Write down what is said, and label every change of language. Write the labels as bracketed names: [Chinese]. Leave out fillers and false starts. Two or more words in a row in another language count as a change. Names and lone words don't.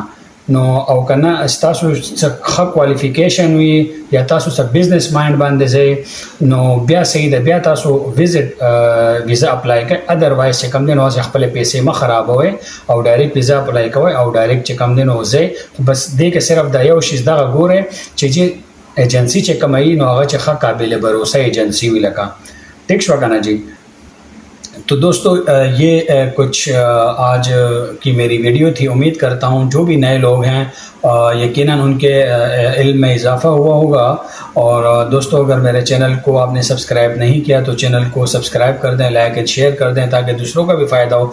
[Pashto] نو او که نه ستاسو څه ښه کوالیفیکیشن وي یا تاسو څه [English] business mind [Pashto] باندې ځئ نو بیا صحیح ده، بیا تاسو [English] visit visa apply [Pashto] کوئ. ادروائز چې کوم دی نو هسې خپلې پیسې مه خرابوئ او [English] direct visa apply [Pashto] کوئ او ډایرکټ چې کوم دی نو ځئ. بس دې کې صرف دا یو شیز دغه ګورئ چې جی ایجنسی چې کومه وي نو هغه چې ښه [Urdu] قابل بھروسه [Pashto] ایجنسی وي لکه. ٹھیک شو که نه جی؟ [Urdu] تو دوستو، یہ کچھ آج کی میری ویڈیو تھی۔ امید کرتا ہوں جو بھی نئے لوگ ہیں یقیناً ان کے علم میں اضافہ ہوا ہوگا۔ اور دوستو، اگر میرے چینل کو آپ نے سبسکرائب نہیں کیا تو چینل کو سبسکرائب کر دیں، [English] like and share [Urdu] کر دیں تاکہ دوسروں کا بھی فائدہ ہو۔